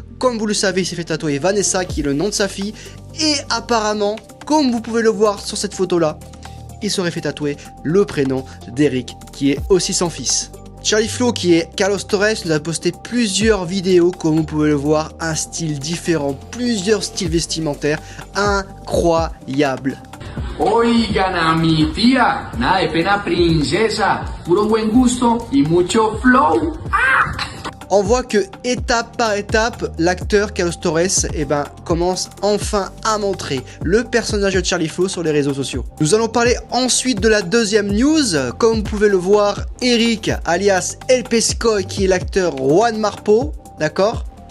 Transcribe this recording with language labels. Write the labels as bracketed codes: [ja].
[fr] Comme vous le savez, il s'est fait tatouer Vanessa qui est le nom de sa fille et apparemment, comme vous pouvez le voir sur cette photo là, il serait fait tatouer le prénom d'Eric qui est aussi son fils. Charlie Flow, qui est Carlos Torres, nous a posté plusieurs vidéos, comme vous pouvez le voir, un style différent, plusieurs styles vestimentaires incroyables. [es] Oigan a mi tía, nada de pena princesa, puro buen gusto y mucho flow. ¡Ah! [fr] On voit que étape par étape, l'acteur Carlos Torres commence enfin à montrer le personnage de Charlie Flow sur les réseaux sociaux. Nous allons parler ensuite de la deuxième news. Comme vous pouvez le voir, Eric alias El Pescoy, qui est l'acteur Juan Marpo, d'accord?